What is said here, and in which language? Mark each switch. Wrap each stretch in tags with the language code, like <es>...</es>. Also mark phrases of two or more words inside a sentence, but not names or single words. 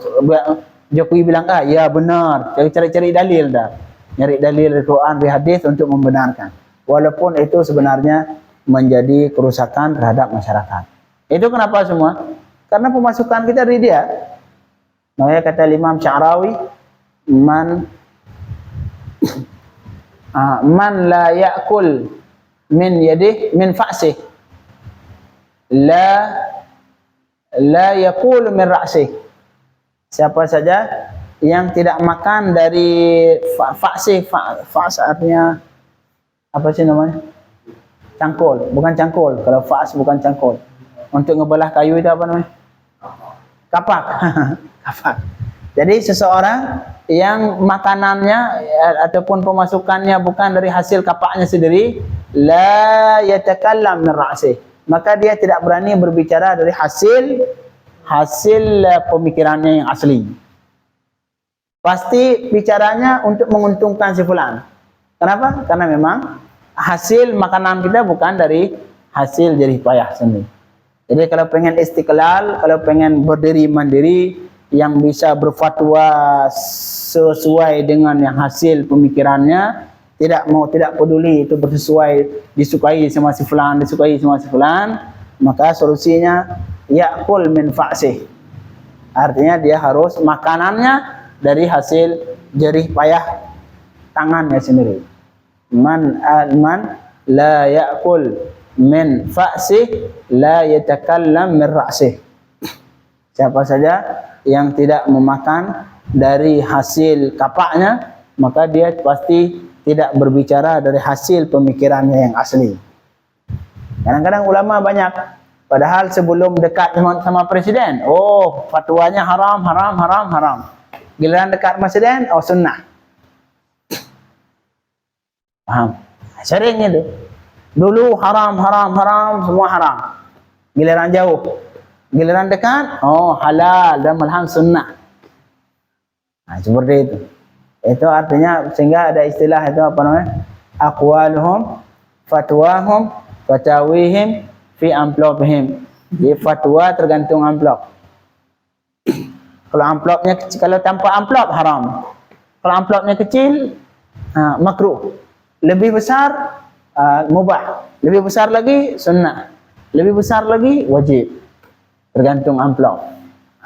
<id>Jokowi bilang, ya benar. Cari-cari dalil dah. Nyari dalil Al-Quran, hadis untuk membenarkan. Walaupun itu sebenarnya menjadi kerusakan terhadap masyarakat. Itu kenapa semua? Karena pemasukan kita dari dia. Makanya kata Imam Sya'rawi,</id> <ar>من لا يأكل من يده من فأسه لا يقول من رأسه.</ar> <id>Siapa saja yang tidak makan dari fa'sih, artinya apa sih namanya? Cangkul, bukan cangkul. Kalau fa's bukan cangkul. Untuk ngebelah kayu itu apa namanya? Kapak. Kapak. Jadi seseorang yang makanannya ataupun pemasukannya bukan dari hasil kapaknya sendiri,</id> <ar>لا يتكلم من رأسه.</ar> <id>Maka dia tidak berani berbicara dari hasil pemikirannya yang asli. Pasti bicaranya untuk menguntungkan si fulan. Kenapa? Karena memang hasil makanan kita bukan dari hasil jerih payah sendiri. Jadi kalau pengen istiqlal, kalau pengen berdiri mandiri, yang bisa berfatwa sesuai dengan yang hasil pemikirannya, tidak peduli itu disukai sama si fulan, maka solusinya</id> <ar>يأكل من فأسه.</ar> <id>Artinya dia harus makanannya dari hasil jerih payah tangannya sendiri.</id> <ar>من لا يأكل من فأسه لا يتكلم من رأسه.</ar> <id>Siapa saja yang tidak memakan dari hasil kapaknya, maka dia pasti tidak berbicara dari hasil pemikirannya yang asli. Kadang-kadang ulama banyak, padahal sebelum dekat sama presiden, fatwanya haram. Giliran dekat presiden, sunnah. Paham? Sering itu. Dulu haram, semua haram. Giliran jauh. Giliran dekat, halal dan malahan sunnah. Seperti itu. Itu artinya sehingga ada istilah itu apa namanya?</id> <ar>أقوالهم، فتواهم، فتاويهم في أمبلوبهم.</ar> <id>Jadi fatwa tergantung amplop. Kalau amplopnya kecil, kalau tanpa amplop haram. Kalau amplopnya kecil, makruh. Lebih besar mubah, lebih besar lagi sunnah, lebih besar lagi wajib, tergantung amplop.</id>